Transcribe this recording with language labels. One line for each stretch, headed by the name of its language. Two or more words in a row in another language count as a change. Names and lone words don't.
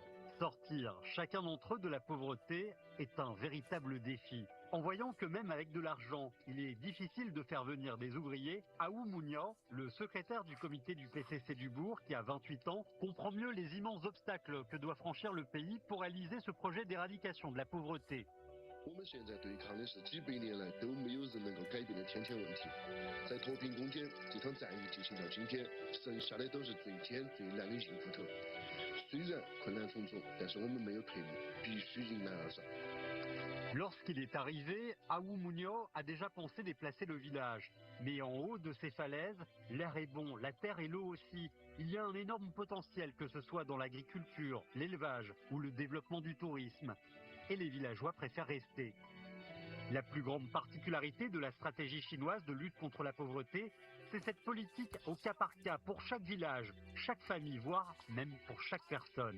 French: Sortir chacun d'entre eux de la pauvreté est un véritable défi. En voyant que même avec de l'argent, il est difficile de faire venir des ouvriers, Aou Mounia, le secrétaire du comité du PCC du Bourg, qui a 28 ans, comprend mieux les immenses obstacles que doit franchir le pays pour réaliser ce projet d'éradication de la pauvreté.
Chinese: 我们现在对抗的是几百年来都没有人能够改变的天堑问题。在脱贫攻坚这场战役进行到今天，剩下的都是最艰最难的硬骨头。虽然困难重重，但是我们没有退路，必须迎难而上。
French: Lorsqu'il est arrivé, Aou Mounio a déjà pensé déplacer le village. Mais en haut de ces falaises, l'air est bon, la terre et l'eau aussi. Il y a un énorme potentiel, que ce soit dans l'agriculture, l'élevage ou le développement du tourisme. Et les villageois préfèrent rester. La plus grande particularité de la stratégie chinoise de lutte contre la pauvreté, c'est cette politique au cas par cas pour chaque village, chaque famille, voire même pour chaque personne.